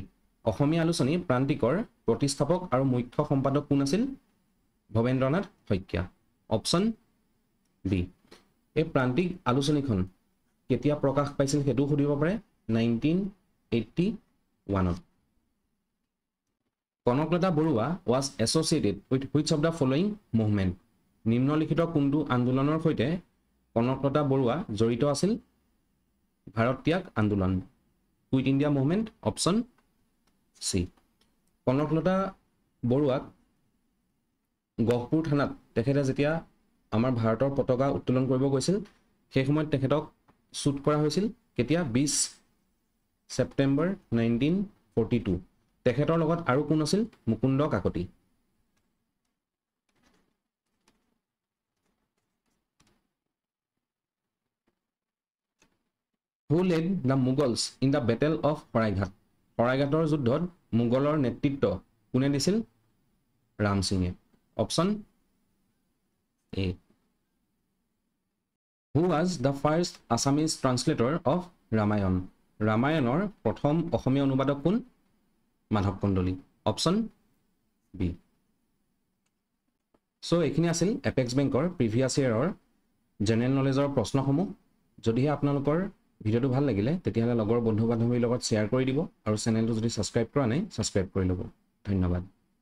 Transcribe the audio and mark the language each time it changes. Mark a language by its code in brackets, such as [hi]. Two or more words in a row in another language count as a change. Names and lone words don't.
[as] অসমীয়া আলোচনী প্ৰান্তিকৰ প্ৰতিষ্ঠাপক আৰু মুখ্য সম্পাদক কোন আছিল ভবেন্দ্ৰনাথ শইকীয়া অপশ্যন B এই প্ৰান্তিক আলোচনীখন কেতিয়া প্ৰকাশ পাইছিল হেতু খুদিব পাৰে 1981 ত কনকলতা বৰুৱা [en] was associated with which of the following movement [as] নিম্নলিখিত কোনটো আন্দোলনৰ সৈতে কনকলতা বৰুৱা জড়িত আছিল ভাৰত ত্যাগ আন্দোলন কুইট ইণ্ডিয়া মুভমেণ্ট অপশ্যন চি কনকলতা বৰুৱাক গহপুৰ থানাত তেখেতে যেতিয়া আমাৰ ভাৰতৰ পতাকা উত্তোলন কৰিব গৈছিল সেই সময়ত তেখেতক শ্বুট কৰা হৈছিল কেতিয়া 20 ছেপ্টেম্বৰ 1942 তেখেতৰ লগত আৰু কোন আছিল মুকুন্দ কাকতি [en] Who led the Mughals in the Battle of Saraighat? [as] Saraighator যুদ্ধত মোগলৰ নেতৃত্ব কোনে দিছিল ৰাম সিঙে অপশ্যন এ [en] Who was the first Assamese translator of Ramayan? [as] ৰামায়ণৰ প্ৰথম অসমীয়া অনুবাদক কোন মাধৱ কন্দলী অপশ্যন বি সো এইখিনি আছিল এপেক্স বেংকৰ [en] previous year general knowledge [as] প্ৰশ্নসমূহ যদিহে আপোনালোকৰ ভিডিওটো ভাল লাগিলে তেতিয়াহ'লে লগৰ বন্ধু বান্ধৱীৰ লগত শ্বেয়াৰ কৰি দিব আৰু চেনেলটো যদি ছাবস্ক্ৰাইব কৰা নাই ছাবস্ক্ৰাইব কৰি ল'ব ধন্যবাদ